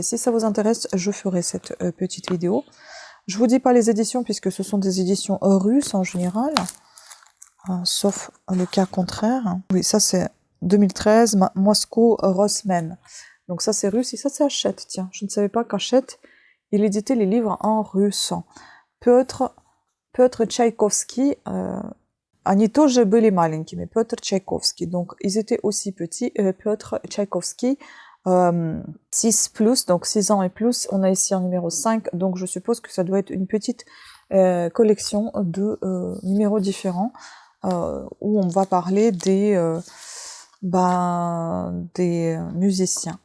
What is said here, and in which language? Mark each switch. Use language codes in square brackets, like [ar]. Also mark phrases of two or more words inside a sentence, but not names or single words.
[fr] Si ça vous intéresse, je ferai cette petite vidéo. Je vous dis pas les éditions puisque ce sont des éditions russes en général, sauf le cas contraire. Oui, ça c'est 2013, Moscou Rossmann. Donc ça c'est russe et ça c'est Hachette. Tiens, je ne savais pas qu'Hachette, il éditait les livres en russe. Петр Tchaïkovski, [ru] они тоже были маленькими, [fr] Петр Tchaïkovski, donc ils étaient aussi petits, Piotr Tchaïkovski, 6 plus, donc 6 ans et plus, on a ici un numéro 5, donc je suppose que ça doit être une petite collection de numéros différents, où on va parler des musiciens.